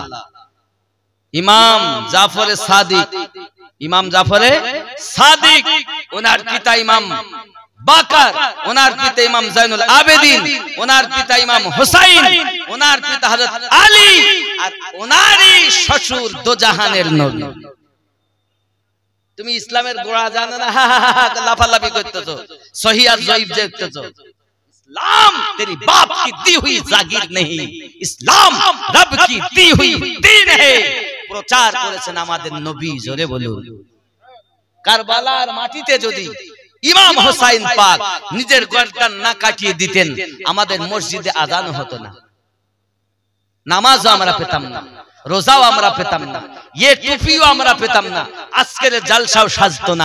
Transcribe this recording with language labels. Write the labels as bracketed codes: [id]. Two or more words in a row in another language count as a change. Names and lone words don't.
[bn] ইমাম জাফর সাদিক, ইমাম জাফর সাদিক, ওনার পিতা ইমাম বাকার, ওনার পিতা ইমাম জাইনুল আবেদিন, ওনার পিতা ইমাম হুসাইন, ওনার পিতা হযরত আলী, আর ওনারই শ্বশুর দোজাহানের নবী। তুমি ইসলামের গোড়া জানো না, লাফালাফি করতেছো, সহিহ আর জয়ীফ দেখতেছো। [hi] इस्लाम तेरी बाप की दी हुई जागीर नहीं, इस्लाम रब की दी हुई दीन है। [bn] প্রচার করেছেন আমাদের নবী। জোরে বলুন। কারবালার মাটিতে যদি ইমাম হোসাইন পাক নিজের গর্দান না কাটিয়ে দিতেন, আমাদের মসজিদে আযান হতো না, নামাজও আমরা পেতাম না, রোজাও আমরা পেতাম না, ये টুপিও আমরা পেতাম না, আজকের জালসাও সাজতো না।